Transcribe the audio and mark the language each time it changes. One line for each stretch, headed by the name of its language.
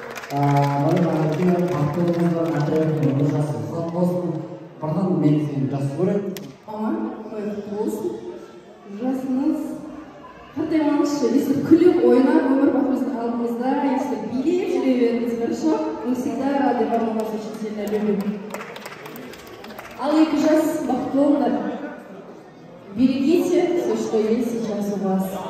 Kazakh: Дәулет аға үлкен бақыттылығыңызға материалдың болжасы ұзақ болсын. Бірден мен сені жақсы көремін. Ама, құтты болсын. Жасыңыз қартаймаңызшы, если күліп ойнап өмір бақи біздің алдымызда, если билеп жүре беріңіз, хорошо?
Russian: Мы всегда рады вам, вас очень сильно любим.
Kazakh: Ал екі жас бақытты болыңдар.
Russian: Берегите все, что есть сейчас у вас.